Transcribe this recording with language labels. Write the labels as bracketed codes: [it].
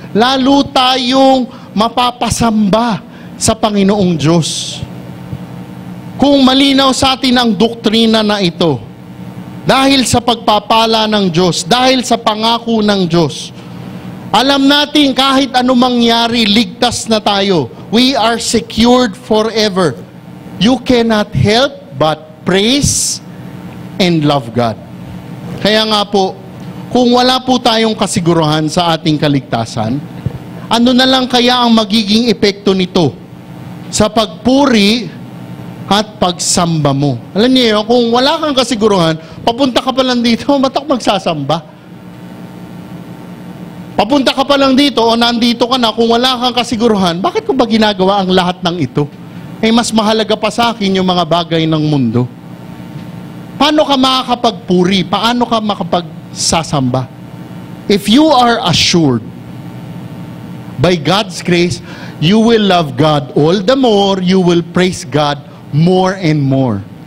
[tl] Lalo tayong mapapasamba sa Panginoong Diyos. Kung malinaw sa atin ang doktrina na ito, dahil sa pagpapala ng Diyos, dahil sa pangako ng Diyos, alam natin kahit ano mangyari, ligtas na tayo. [en] We are secured forever. You cannot help but praise and love God. [tl] Kaya nga po, kung wala po tayong kasiguruhan sa ating kaligtasan, ano na lang kaya ang magiging epekto nito sa pagpuri at pagsamba mo? Alam niyo, kung wala kang kasiguruhan, papunta ka pa lang dito, ba't ako magsasamba? Papunta ka pa lang dito o nandito ka na, kung wala kang kasiguruhan, bakit ko ba ginagawa ang lahat ng ito? Mas mahalaga pa sa akin yung mga bagay ng mundo. Paano ka makakapagpuri? Paano ka makapagsasamba? [en] If you are assured by God's grace, you will love God all the more, you will praise God more and more.